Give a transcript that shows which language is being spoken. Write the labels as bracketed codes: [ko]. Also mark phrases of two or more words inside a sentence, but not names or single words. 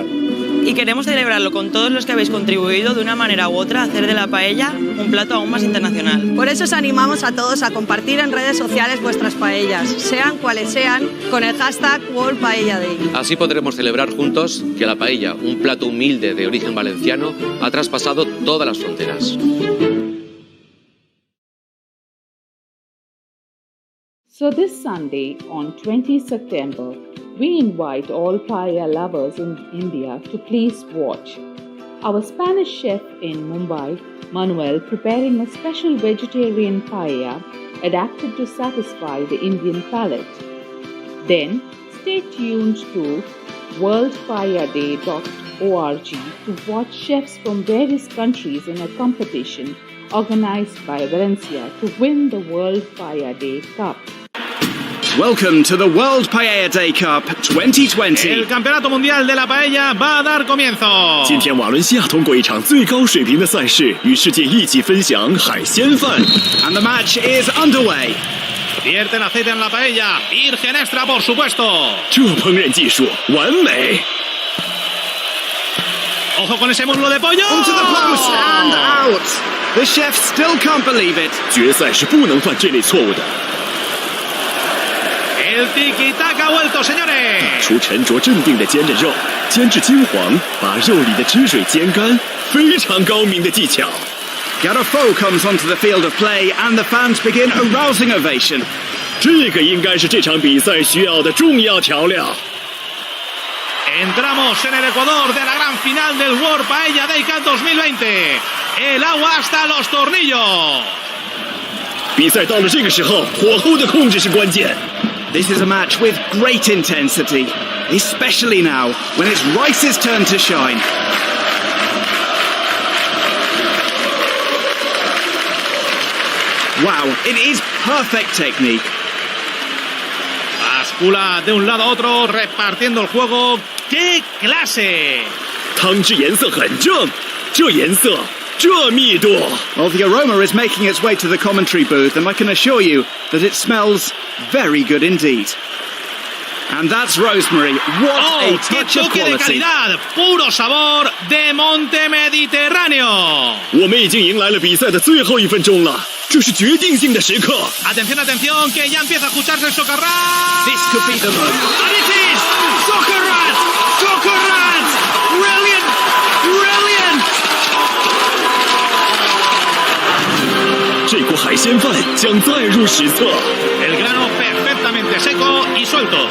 [es] Y queremos celebrarlo con todos los que habéis contribuido de una manera u otra a hacer de la paella un plato aún más internacional. Por eso os animamos a todos a compartir en redes sociales vuestras paellas, sean cuales sean, con el hashtag World Paella Day. Así podremos celebrar juntos que la paella, un plato humilde de origen valenciano, ha traspasado todas las fronteras. [en] So this Sunday, on 20 September, we invite all paella lovers in India to please watch our Spanish chef in Mumbai, Manuel, preparing a special vegetarian paella adapted to satisfy the Indian palate. Then, stay tuned to worldpaelladay.org to watch chefs from various countries in a competition organized by Valencia to win the World Paella Day Cup. Welcome to the World Paella Day Cup 2020. [es] El Campeonato Mundial de la Paella va a dar comienzo. [zh] 今天瓦伦西亚通过一场最高水平的赛事，与世界一起分享海鲜饭。 [en] And the match is underway. [es] Vierten aceite en la paella, virgen extra por supuesto. [zh] 这烹饪技术完美。 [es] Ojo con ese muslo de pollo. [en] Onto the post and out. The chef still can't believe it. [zh] 决赛是不能犯这类错误的。 [es] El tiki-taka ha vuelto, señores. [zh] 打出沉着镇定的煎着肉，煎至金黄，把肉里的汁水煎干，非常高明的技巧。 [en] Garofo comes onto the field of play and the fans begin a rousing ovation. [zh] 这个应该是这场比赛需要的重要调料。 [es] Entramos en el Ecuador de la gran final del World Paella Day Cup 2020. El agua hasta los tornillos. [zh] 比赛到了这个时候，火候的控制是关键。 [en] This is a match with great intensity, especially now when it's rice's turn to shine. Wow, it is perfect technique. [es] Bascula de un lado a otro, repartiendo el juego. ¡Qué clase! [zh] 汤汁颜色很正，这颜色，这密度。 [en] Well, the aroma is making its way to the commentary booth, and I can assure you that it smells very good indeed. And that's rosemary. What a touch of [es] qué toque de [en] quality. [es] calidad, puro sabor de monte mediterráneo. [zh] 我们已经迎来了比赛的最后1分钟了，这是决定性的时刻。 [es] Atención, atención, que ya empieza a escucharse el socarrat. [en] This could be the moment. And it is socarrat, socarrat, brilliant, brilliant. [zh] 这锅海鲜饭将载入史册。 [es] El grano perfectamente seco y suelto.